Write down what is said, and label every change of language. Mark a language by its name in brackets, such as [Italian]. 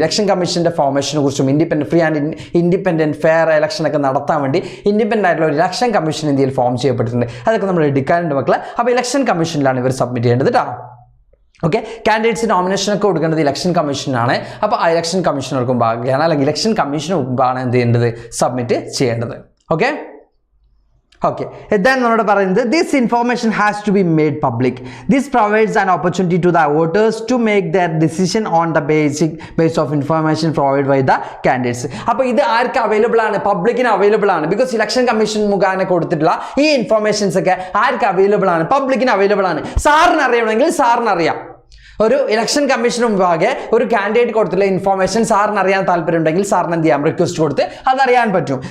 [Malayalam] Election കമ്മീഷൻ്റെ ഫോർമേഷനെ കുറിച്ചും free and independent fair ഇലക്ഷനൊക്കെ നടത്താൻ വേണ്ടി ഇൻഡിപെൻഡൻ്റ് ആയിട്ടുള്ള ഒരു ഇലക്ഷൻ കമ്മീഷൻ ഇന്ത്യയിൽ ഫോം ചെയ്യപ്പെട്ടിട്ടുണ്ട്. അതൊക്കെ നമ്മൾ എടുക്കാനുണ്ട് മക്കളെ. അപ്പോൾ ഇലക്ഷൻ കമ്മീഷനിലാണ് ഇവർ സബ്മിറ്റ് ചെയ്യേണ്ടത് കേട്ടോ. ഓക്കെ, കാൻഡിഡേറ്റ്സ് നോമിനേഷനൊക്കെ കൊടുക്കേണ്ടത് ഇലക്ഷൻ കമ്മീഷനാണ്. അപ്പോൾ ആ ഇലക്ഷൻ കമ്മീഷനർക്ക് മുമ്പാണ്, അല്ലെങ്കിൽ ഇലക്ഷൻ കമ്മീഷന് മുമ്പാണ് എന്ത് ചെയ്യേണ്ടത്, സബ്മിറ്റ് ചെയ്യേണ്ടത്. [English] okay, then [Malayalam] നമ്മളോട് പറയുന്നത് [English] this information has to be made public. This provides an opportunity to the voters to make their decision on the basis of information provided by the candidates. [Malayalam] അപ്പോൾ ഇത് ആർക്ക് available ആണ്, പബ്ലിക്കിന് available ആണ്. Because election commission മുഖാനെ കൊടുത്തിട്ടുള്ള ഈ informations ഒക്കെ ആർക്ക് available ആണ്, പബ്ലിക്കിന് അവൈലബിൾ ആണ്. സാറിന് അറിയണമെങ്കിൽ സാറിന് അറിയാം. ഒരു ഇലക്ഷൻ കമ്മീഷന് മുമ്പാകെ ഒരു കാൻഡിഡേറ്റ് കൊടുത്തുള്ള ഇൻഫോർമേഷൻ സാറിന് അറിയാൻ താല്പര്യമുണ്ടെങ്കിൽ സാറിന് എന്ത് ചെയ്യാം, റിക്വസ്റ്റ് കൊടുത്ത് അതറിയാൻ പറ്റും.